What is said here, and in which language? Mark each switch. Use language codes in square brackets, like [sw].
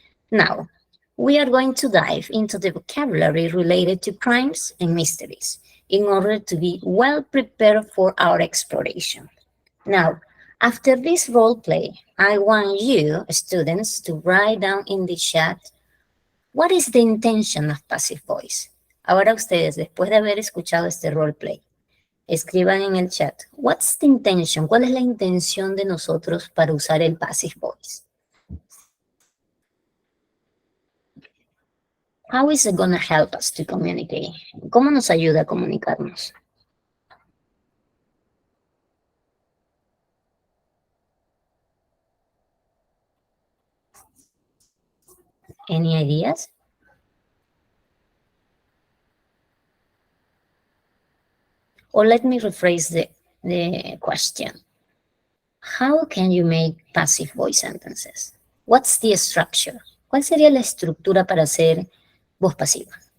[en] Now, we are going to dive into the vocabulary related to crimes and mysteries in order to be well prepared for our exploration. Now, After this role play, I want you, students, to write down in the chat what is the intention of passive voice. [es] Ahora ustedes, después de haber escuchado este role play, escriban en el chat, [en] what's the intention? [es] ¿Cuál es la intención de nosotros para usar el passive voice? [en] How is it going to help us to communicate? [es] ¿Cómo nos ayuda a comunicarnos? [en] Any ideas? Or let me rephrase the question. How can you make passive voice sentences? What's the structure? [es] ¿Cuál sería la estructura para hacer voz pasiva?